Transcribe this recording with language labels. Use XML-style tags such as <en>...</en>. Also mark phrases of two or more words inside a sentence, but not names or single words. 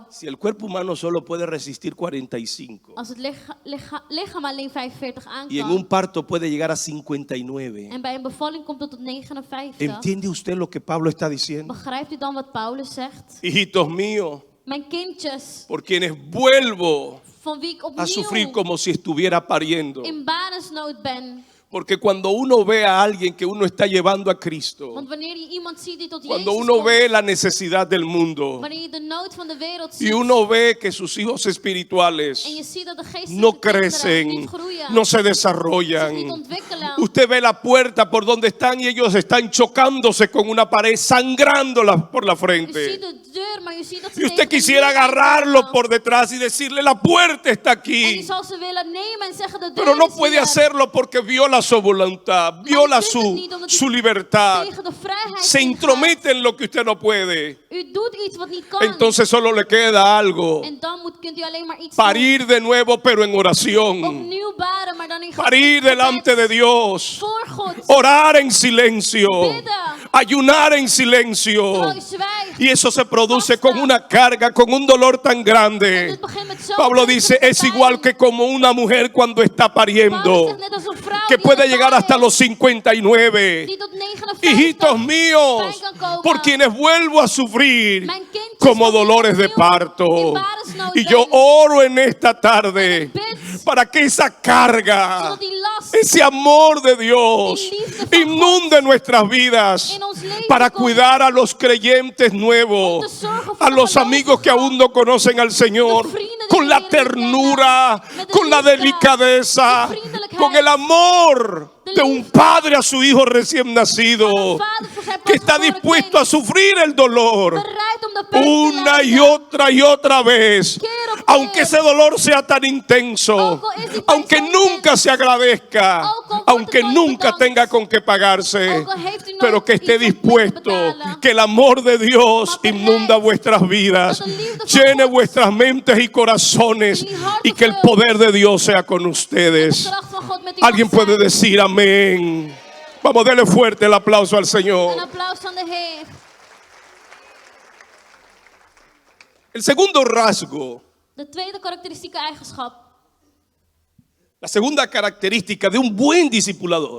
<es>Si el cuerpo humano solo puede resistir 45</es> <nl>Als het lichaam alleen 45 aan</nl> <es>y en</es> <nl>kan.</nl> <es>un parto puede llegar a 59,</es> <nl>En bij een bevalling komt het tot 59.</nl> <es>¿entiende usted lo que Pablo está diciendo?</es> <nl>Begrijpt u dan wat Paulus zegt?</nl> <es>Hijitos míos,</es> <nl>Mijn kindjes,</nl> <es>por quienes vuelvo</es> <nl>van wie ik</nl> <es>a sufrir</es> <nl>opnieuw</nl> <es>como si estuviera pariendo.</es> <nl>in barensnood ben.</nl> <es>Porque cuando uno ve a alguien que uno está llevando a Cristo,</es> <nl>Want wanneer je iemand ziet die tot</nl> <es>cuando</es> <nl>Jezus</nl> <es>uno</es> <nl>komt,</nl> <es>ve la necesidad del mundo</es> <nl>wanneer je de nood van de wereld</nl> <es>y</es> <nl>ziet,</nl> <es>uno ve que sus hijos espirituales</es> <nl>en je ziet dat de geestelijke</nl> <es>no</es> <nl>kinderen</nl> <es>crecen,</es> <nl>niet groeien,</nl> <es>no se</es> <nl>zich niet</nl> <es>desarrollan.</es> <nl>ontwikkelen.</nl> <es>Usted ve la puerta por donde están y ellos están chocándose con una pared, sangrándola por la</es> <nl>U ziet</nl> <es>frente.</es> <nl>de deur, maar u ziet dat ze</nl> <es>Y usted</es> <nl>tegen de</nl> <es>quisiera</es> <nl>muur</nl> <es>agarrarlo</es> <nl>aankomen.</nl> <es>por detrás y decirle, la puerta está</es> <nl>En u</nl> <es>aquí.</es> <nl>zal ze willen nemen en zeggen de deur</nl> <es>Pero no</es> <nl>is</nl> <es>puede</es> <nl>hier.</nl> <es>hacerlo porque viola su voluntad, viola su libertad.</es> <nl>Tegen de vrijheid</nl> <es>Se</es> <nl>ingaat.</nl> <es>intromete en lo que usted no puede.</es> <nl>U doet iets wat niet kan.</nl> <es>Entonces solo le queda algo.</es> <nl>En dan kunt u alleen maar iets</nl> <es>Parir de nuevo pero en</es> <nl>doen.</nl> <es>oración.</es> <nl>Opnieuw baren, maar dan in</nl> <es>Parir</es> <nl>gebed.</nl> <es>delante de Dios.</es> <nl>Voor God.</nl> <es>Orar en silencio.</es> <nl>Bidden.</nl> <es>Ayunar en silencio.</es> <nl>Terwijl u zwijgt.</nl> <es>Y eso se produce con una carga, con un dolor tan</es> <nl>En</nl> <es>grande.</es> <nl>het begint met zo'n</nl> <es>Pablo dice,</es> <nl>vreselijke</nl> <es>es igual</es> <nl>pijn.</nl> <es>que como una mujer cuando está</es> <nl>Paulus</nl> <es>pariendo,</es> <nl>zegt net als een vrouw</nl> <es>que</es> <nl>die</nl> <es>puede</es> <nl>aan het</nl> <es>llegar</es> <nl>baren</nl> <es>hasta</es> <nl>is,</nl> <es>los 59.</es> <nl>die tot 59</nl> <es>Hijitos míos,</es> <nl>pijn kan komen.</nl> <es>por quienes vuelvo a sufrir</es> <nl>Mijn kindjes</nl> <es>como</es> <nl>van wie ik</nl> <es>dolores de</es> <nl>opnieuw</nl> <es>parto.</es> <nl>in baresnood</nl> <es>Y yo</es> <nl>ben.</nl> <es>oro en esta tarde</es> <nl>En ik bid</nl> <es>para que esa carga,</es> <nl>zodat die last</nl> <es>ese amor de Dios</es> <nl>Die liefde van</nl> <es>inunde nuestras vidas</es> <nl>in ons leven</nl> <es>para</es> <nl>komt.</nl> <es>cuidar a los creyentes nuevos,</es> <nl>Om te zorgen voor</nl> <es>a</es> <nl>de</nl> <es>los amigos que</es> <nl>gelovigen,</nl> <es>aún no conocen al Señor,</es> <nl>de vrienden die</nl> <es>con la</es> <nl>de</nl> <es>Heer niet</es> <nl>ternura,</nl> <es>kennen, met de</es> <nl>con la</nl> <es>liefde,</es> <nl>delicadeza,</nl> <es>de vriendelijkheid,</es> <nl>con el amor</nl> <es>de</es> <nl>de un</nl> <es>liefde</es> <nl>padre a su hijo recién nacido,</nl> <es>van een vader voor zijn</es> <nl>que está</nl> <es>pasgeboren</es> <nl>dispuesto</nl> <es>kind,</es> <nl>a sufrir el dolor</nl> <es>bereid om de pijn te</es> <nl>una</nl> <es>lijden.</es> <nl>y otra vez,</nl> <es>Keer op keer.</es> <nl>aunque ese dolor sea tan intenso,</nl> <es>Ook al is die pijn</es> <nl>aunque</nl> <es>zo</es> <nl>nunca</nl> <es>intens,</es> <nl>se agradezca,</nl> <es>ook al wordt</es> <nl>aunque</nl> <es>het nooit</es> <nl>nunca</nl> <es>bedankt,</es> <nl>tenga con qué pagarse,</nl> <es>ook al heeft u nooit</es> <nl>pero que esté</nl> <es>iets om mee te</es> <nl>dispuesto,</nl> <es>betalen,</es> <nl>que el amor de Dios</nl> <es>maar bereid</es> <nl>inunda vuestras vidas,</nl> <es>dat de liefde van</es> <nl>llene</nl> <es>God</es> <nl>vuestras mentes y corazones</nl> <es>jullie harten</es> <nl>y que el</nl> <es>vult.</es> <nl>poder de Dios sea con</nl> <es>de</es> <nl>ustedes.</nl> <es>kracht van God met u</es> <nl>Alguien</nl> <es>mag</es> <nl>puede</nl> <es>zijn.</es> <nl>decir amén.</nl> <es>Vamos, denle fuerte el aplauso al</es> <nl>Een</nl> <es>Señor.</es> <nl>applaus van de Heer.</nl> <es>El segundo rasgo,</es> <nl>De tweede karakteristieke eigenschap</nl> <es>la segunda característica de un buen discipulador</es>